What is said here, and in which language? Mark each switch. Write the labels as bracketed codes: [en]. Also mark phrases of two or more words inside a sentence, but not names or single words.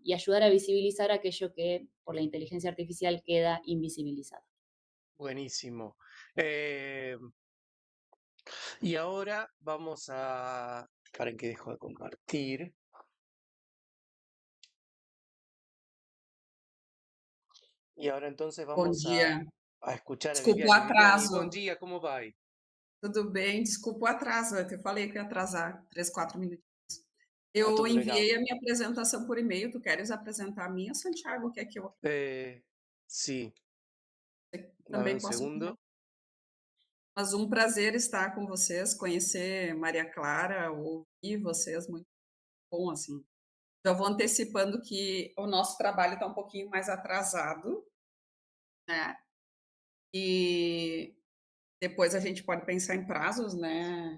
[es] Y ayudar a visibilizar aquello que por la inteligencia artificial queda invisibilizado. Buenísimo. Eh, y ahora vamos a... ¿Para que dejo de compartir? Y ahora entonces [pt] Bom [es] vamos [pt] dia. [es] a escuchar a [pt] Desculpa o [es] Viviani. Viviani, buen [pt] atraso. [es] día, ¿cómo va? [pt] Tudo bem? Desculpa o atraso. Eu te falei que ia atrasar 3, 4 minutinhos. [es] No [pt] Eu tudo legal. enviei a minha apresentação por e-mail. Tu queres apresentar a minha, Santiago? Quer que eu [es] Sí, dame un [pt] também posso enviar? [es] segundo. [pt] Mas um prazer estar com vocês, conhecer Maria Clara, ouvir vocês, muito bom, assim. Já vou antecipando que o nosso trabalho está um pouquinho mais atrasado, né? E depois a gente pode pensar em prazos, né?